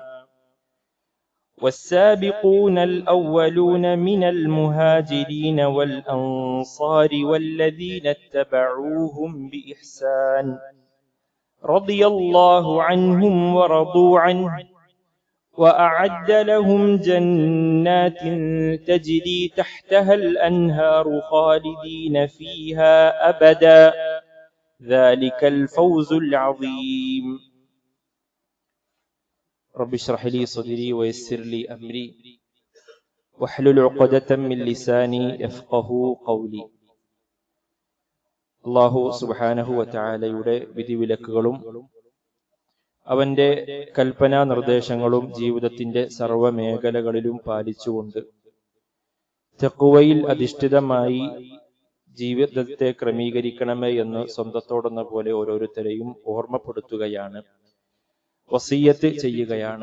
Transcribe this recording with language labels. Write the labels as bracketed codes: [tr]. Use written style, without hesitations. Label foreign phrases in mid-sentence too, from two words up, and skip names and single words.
[ar] والسابقون الأولون من المهاجرين والأنصار والذين اتبعوهم بإحسان رضي الله عنهم ورضوا عنه وأعد لهم جنات تجري تحتها الأنهار خالدين فيها أبدا ذلك الفوز العظيم. رب اشرح لي صدري ويسر لي أمري واحلل عقدة من لساني يفقهوا قولي. الله سبحانه وتعالى [ml] വിധിവിലക്കുകളും അവന്റെ കൽപ്പനാ നിർദ്ദേശങ്ങളും ജീവിതത്തിന്റെ സർവ്വ മേഖലകളിലും പാലിച്ചുകൊണ്ട് തഖ്വയിൽ അധിഷ്ഠിതമായി ജീവിതത്തെ ക്രമീകരിക്കണമേ എന്ന് സ്വന്തത്തോടെന്ന പോലെ ഓരോരുത്തരെയും ഓർമ്മപ്പെടുത്തുകയാണ്, വസിയ്യത്ത് ചെയ്യുകയാണ്.